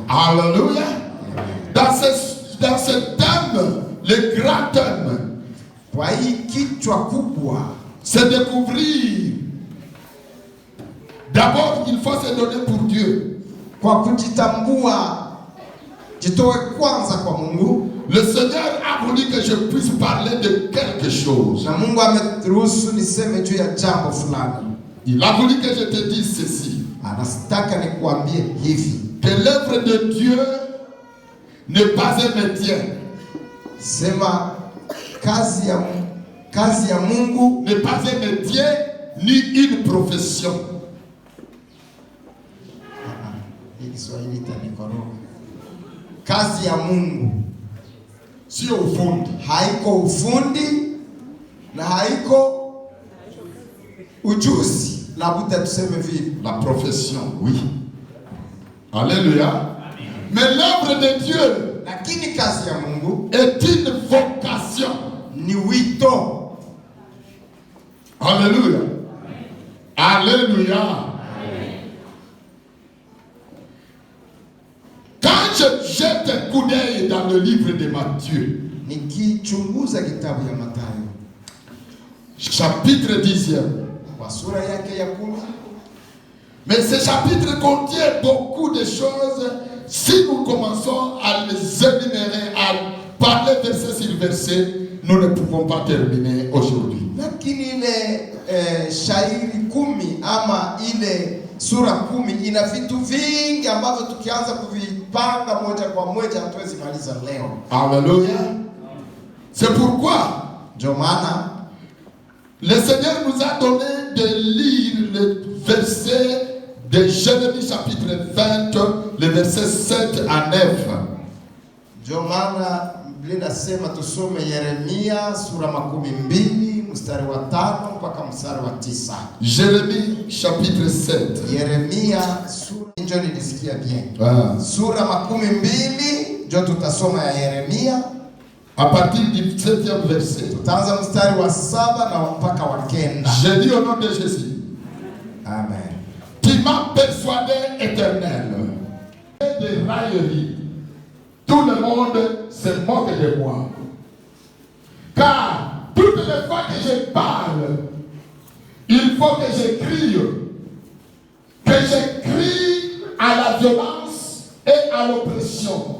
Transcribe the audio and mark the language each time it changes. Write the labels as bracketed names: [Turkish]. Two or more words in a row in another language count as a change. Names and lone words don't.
[French] Alléluia. Dans ce thème, le grand thème, [Swahili] kwa hii kichwa kubwa, [French] c'est découvrir. D'abord, il faut se donner pour Dieu. [Swahili] Kwa kujitambua, jitoe kwanza kwa Mungu. [French] Le Seigneur a voulu que je puisse parler de quelque chose. [Swahili] Na Mungu ameruhusu niseme juu ya jambo fulani. [French] Il a voulu que je te dise ceci. [Swahili] Anataka nikuambie hivi. [French] Que l'œuvre de Dieu n'est pas un métier. [Swahili] Sema kazi ya Mungu [French] n'est pas un métier ni une profession. [Swahili] Kiswahili tanikoroga. Kazi ya Mungu sio ufundi. Haiko ufundi na haiko ujuzi. Labda tuseme vile. [French] La profession, oui. Alléluia. Mais l'œuvre de Dieu, [Swahili] lakini kazi ya Mungu [French] est une vocation. [Swahili] Ni wito. [French] Alléluia. Alléluia. Quand je jette un coup d'œil dans le livre de Matthieu, [Swahili] nikichunguza kitabu ya Mathayo, [French] chapitre 10e, [Swahili] kwa sura yake ya 10, [French] mais ce chapitre contient beaucoup de choses. Si nous commençons à les énumérer, à parler verset sur verset, nous ne pouvons pas terminer aujourd'hui. [Swahili] Lakini ile shairi 10 ama ile sura 10 ina vitu vingi ambavyo tukianza kuvipanga moja kwa moja hatuwezi maliza leo. [French] Alléluia. C'est pourquoi, Jomana, le Seigneur nous a donné de lire le verset de Jérémie chapitre 20, le verset 7 à 9. [Swahili] Jomana, Biblia inasema tusome Yeremia sura 12 mstari wa 5 mpaka mstari wa 9. [French] Jérémie chapitre 7. [Swahili] Yeremia sura ndio nilisikia bien. Sura 12 ndio tutasoma ya Yeremia. [French] À partir du 7e verset. [Swahili] Tutaanza mstari wa 7 na mpaka wa 9. [French] Je dis au nom de Jésus. Amen. Tu m'as persuadé, Éternel, des railleries. Tout le monde se moque de moi. Car toutes les fois que je parle, il faut que je crie à la violence et à l'oppression.